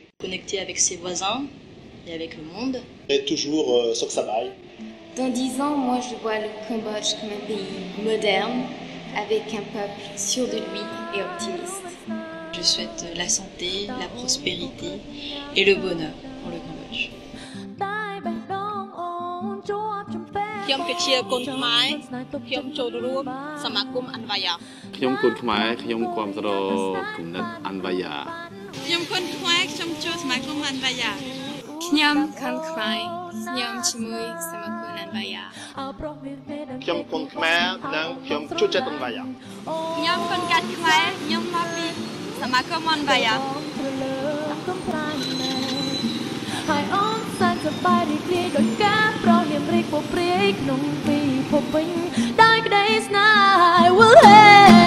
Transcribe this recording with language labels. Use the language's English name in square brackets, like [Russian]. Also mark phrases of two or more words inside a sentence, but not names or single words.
[French] Connecté avec ses voisins et avec le monde. Et toujours [Khmer] សុខ សប្បាយ. [French] Dans 10 ans, moi je vois le Cambodge comme un pays moderne, avec un peuple sûr de lui et optimiste. Je souhaite la santé, la prospérité et le bonheur pour le Cambodge. [Khmer] ខ្ញុំគឺជាកូនខ្មែរខ្ញុំចូលរួមសមាគមអន្វាយាខ្ញុំកូនខ្មែរខ្ញុំគាំទ្រគំ និតអន្វាយាខ្ញុំកូនខ្មែរខ្ញុំចូលសមាគមអន្វាយាខ្ញុំកូនខ្មែរខ្ញុំជាមួយសមាគមអន្វាយាខ្ញុំកូនខ្មែរនិងខ្ញុំចូលចិត្តអន្វាយាខ្ញុំកូនកាត់ខ្មែរខ្ញុំមកពីសមាគមអន្វាយាហើយអូនសាច់សប្បាយរីករាយដោយការប្រញាប់រីកពព្រាយក្នុងពិភពវិញដោយក្តីស្នេហ៍ [English] I will